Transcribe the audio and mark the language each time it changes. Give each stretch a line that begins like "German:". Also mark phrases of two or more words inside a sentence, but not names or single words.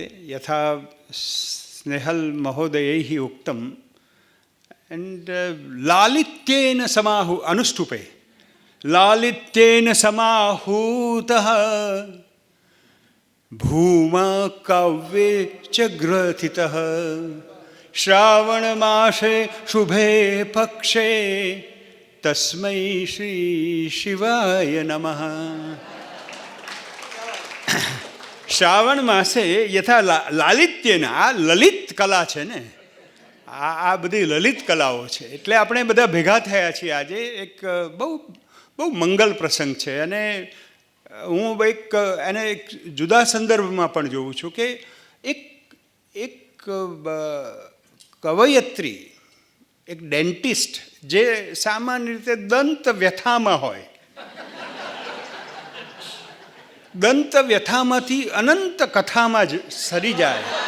Sanskrit: यथा स्नेहल महोदयैः उक्तम्, and लालित्येन अनुष्टुपे लालित्येन समाहूतः भूमा काव्ये च ग्रथितः श्रावणमासे शुभे पक्षे तस्मै श्री शिवाय नमः. શ્રાવણ માસે યથા લાલિત્યને,
Gujarati: આ લલિત કલા છે ને, આ બધી લલિત કલાઓ છે. એટલે આપણે બધા ભેગા થયા છીએ આજે. એક બહુ બહુ મંગલ પ્રસંગ છે. અને હું એને એક જુદા સંદર્ભમાં પણ જોઉં છું કે એક કવયત્રી, એક ડેન્ટિસ્ટ જે સામાન્ય રીતે દંત વ્યથામાં હોય, દંત વ્યથામાંથી અનંત કથામાં જ સરી જાય.